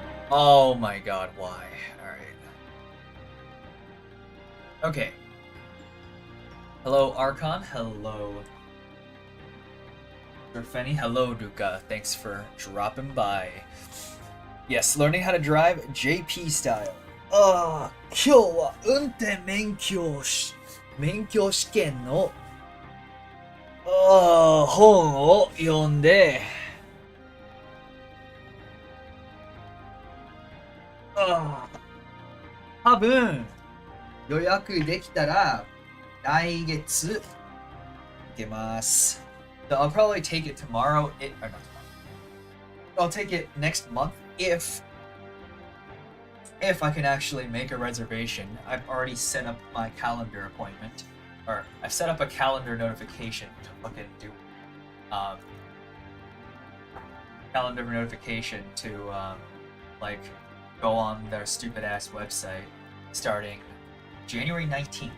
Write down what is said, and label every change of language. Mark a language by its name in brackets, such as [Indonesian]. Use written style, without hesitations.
[English] Oh my god, why? Alright. Okay. Hello, Archon. Hello, Fenny. Hello, Duka. Thanks for dropping by. Yes, learning how to drive JP style. [Japanese] 今日は運転免許試験の本を読んで、多分予約できたら来月行けます。 [English] So I'll probably take it tomorrow. Or not tomorrow. I'll take it next month if I can actually make a reservation. I've already set up my calendar appointment, or I've set up a calendar notification to fucking do calendar notification to like go on their stupid ass website starting January 19th.